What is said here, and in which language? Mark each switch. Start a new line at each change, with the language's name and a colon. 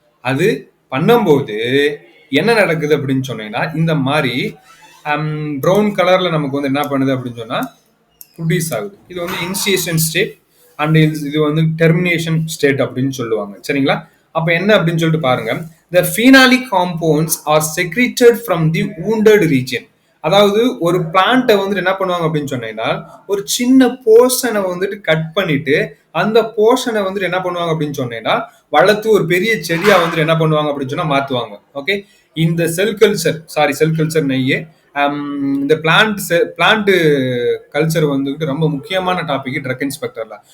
Tamil: அது பண்ணும்போது என்ன நடக்குது அப்படின்னு சொன்னீங்கன்னா இந்த மாதிரி ப்ரௌன் கலர்ல நமக்கு வந்து என்ன பண்ணுது அப்படின்னு சொன்னா ப்ரொடியூஸ் ஆகுது. இது வந்து இனிஷியேஷன் ஸ்டேட் அண்ட் இது வந்து டெர்மினேஷன் ஸ்டேட் அப்படின்னு சொல்லுவாங்க. சரிங்களா? அப்ப என்ன அப்படின்னு சொல்லிட்டு பாருங்க.
English: The phenolic compounds are secreted from the wounded region.
Tamil: அதாவது ஒரு பிளான்ட்டை வந்துட்டு என்ன பண்ணுவாங்க அப்படின்னு சொன்னீங்கன்னா ஒரு சின்ன போர்ஷனை வந்துட்டு கட் பண்ணிட்டு அந்த போர்ஷனை வந்துட்டு என்ன பண்ணுவாங்க அப்படின்னு சொன்னீங்கன்னா வளர்த்து ஒரு பெரிய செடியா வந்துட்டு என்ன பண்ணுவாங்க அப்படின்னு சொன்னா மாத்துவாங்க. ஓகே, இந்த செல் கல்ச்சர் நெய்யே இந்த பிளான்ட் கல்ச்சர் வந்துட்டு ரொம்ப முக்கியமான டாபிக் ட்ரக் இன்ஸ்பெக்டர்ல.